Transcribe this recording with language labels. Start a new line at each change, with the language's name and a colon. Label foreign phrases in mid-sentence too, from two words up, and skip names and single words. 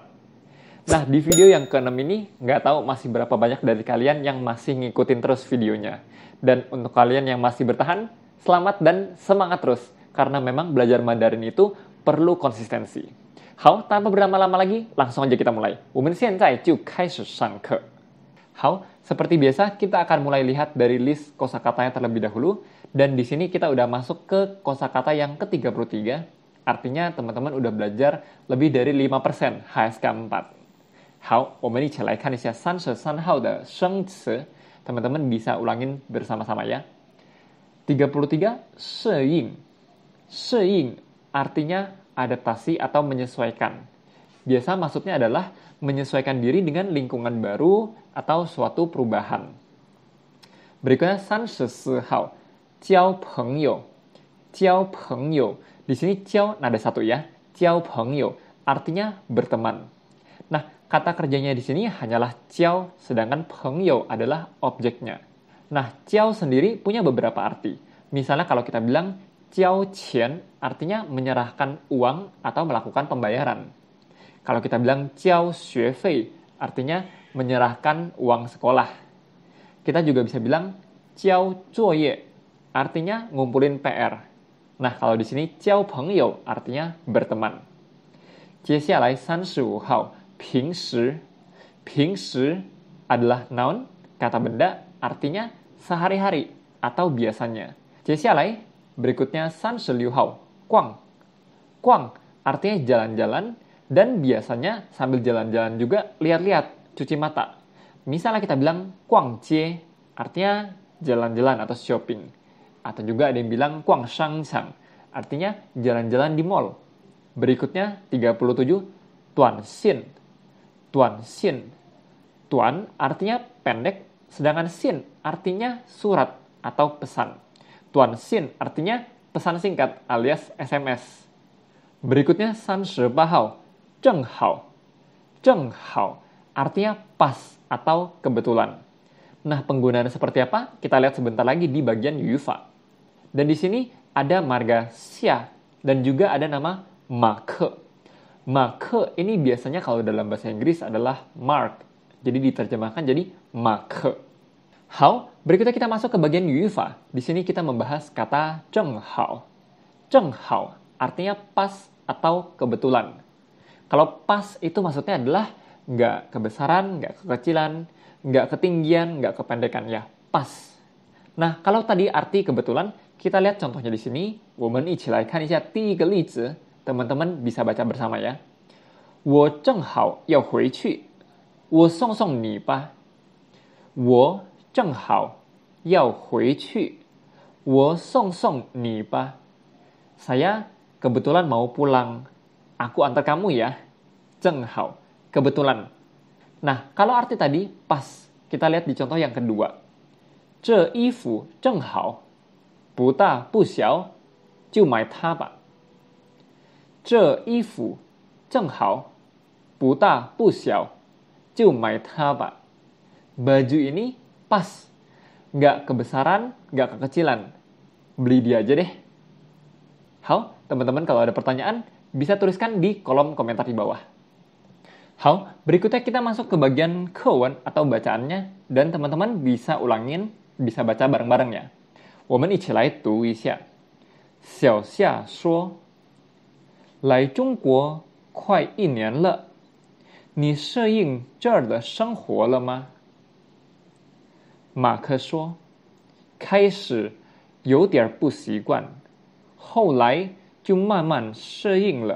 Indonesian: Nah, di video yang ke-6 ini, nggak tahu masih berapa banyak dari kalian yang masih ngikutin terus videonya. Dan untuk kalian yang masih bertahan, selamat dan semangat terus. Karena memang belajar Mandarin itu perlu konsistensi. Hao, tanpa berlama-lama lagi, langsung aja kita mulai.
Chinese: 我们现在就开始上课.
Indonesian: Hao, seperti biasa kita akan mulai lihat dari list kosakatanya terlebih dahulu. Dan di sini kita udah masuk ke kosakata yang ke-33. Artinya teman-teman udah belajar lebih dari 5% HSK 4.
Chinese: 好，我们一起来看一下33号的生词.
Indonesian: Teman-teman bisa ulangin bersama-sama ya. 33, 适应. 适应 artinya adaptasi atau menyesuaikan. Biasa maksudnya adalah menyesuaikan diri dengan lingkungan baru atau suatu perubahan. Berikutnya
Chinese: 34 号, 交朋友.
Indonesian: 交朋友. Di sini 交 nada satu ya. 交朋友 artinya berteman. Nah, kata kerjanya di sini hanyalah 交, sedangkan 朋友 adalah objeknya. Nah, 交 sendiri punya beberapa arti. Misalnya kalau kita bilang 交钱 artinya menyerahkan uang atau melakukan pembayaran. Kalau kita bilang 交学费 artinya menyerahkan uang sekolah. Kita juga bisa bilang 交作业 artinya ngumpulin PR. Nah, kalau di sini 交朋友 artinya berteman.
Chinese: 接下来35号 平时.
Indonesian: 平时 adalah noun, kata benda, artinya sehari-hari atau biasanya.
Chinese: 接下来 berikutnya 36号 逛.
Indonesian: 逛 artinya jalan-jalan dan biasanya sambil jalan-jalan juga lihat-lihat, cuci mata. Misalnya kita bilang 逛街 artinya jalan-jalan atau shopping. Atau juga ada yang bilang 逛商场 artinya jalan-jalan di mall. Berikutnya 37 tuan xin. Tuan xin. Tuan artinya pendek, sedangkan xin artinya surat atau pesan. Tuan xin artinya pesan singkat alias SMS. Berikutnya
Chinese: 38 号 正好.
Indonesian: 正好 artinya pas atau kebetulan. Nah, penggunaannya seperti apa? Kita lihat sebentar lagi di bagian yufa. Dan di sini ada marga xia dan juga ada nama make. Make ini biasanya kalau dalam bahasa Inggris adalah mark. Jadi diterjemahkan jadi make. Hao, berikutnya kita masuk ke bagian yufa. Di sini kita membahas kata 正好. 正好 artinya pas atau kebetulan. Kalau pas itu maksudnya adalah nggak kebesaran, nggak kekecilan, nggak ketinggian, nggak kependekan ya, pas. Nah, kalau tadi arti kebetulan, kita lihat contohnya di sini.
Chinese: 我们一起来看一下第一个例子.
Indonesian: Teman-teman bisa baca bersama ya.
Chinese: 我正好要回去，我送送你吧。我正好要回去，我送送你吧。
Indonesian: Saya kebetulan mau pulang. Aku antar kamu ya. 正好, kebetulan. Nah, kalau arti tadi pas, kita lihat di contoh yang kedua.
Chinese: 这衣服正好，不大不小，就买它吧。这衣服正好，不大不小，就买它吧。
Indonesian: Baju ini pas, nggak kebesaran, nggak kekecilan. Beli dia aja deh. Hao, teman-teman kalau ada pertanyaan, bisa tuliskan di kolom komentar di bawah. Hao, berikutnya kita masuk ke bagian kewen atau bacaannya, dan teman-teman bisa ulangin, bisa baca bareng-bareng ya.
Chinese: 我们一起来读一下。小夏说，来中国快1年了，你适应这儿的生活了吗？马克说，开始有点不习惯，后来就慢慢适应了。